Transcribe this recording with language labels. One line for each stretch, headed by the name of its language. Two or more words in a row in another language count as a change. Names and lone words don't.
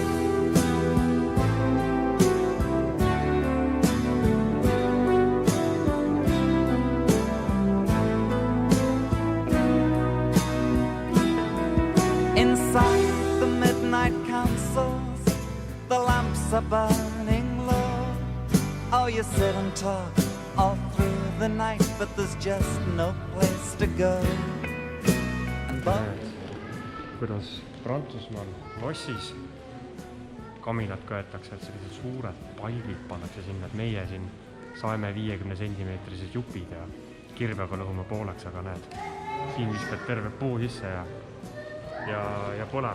English: Inside the midnight councils, the lamps are burning low. Oh, you sit and talk all through the night, but there's just no place to go.
Estonian: Kuidas Prantsusmaal lossis kaminad köetakse, et sellised suured palgid pannakse sinna, et meie siin saeme 50 centimeetrised jupid ja kirvega lõhuma pooleks, aga näed, siin viskad terve puu sisse ja põleb.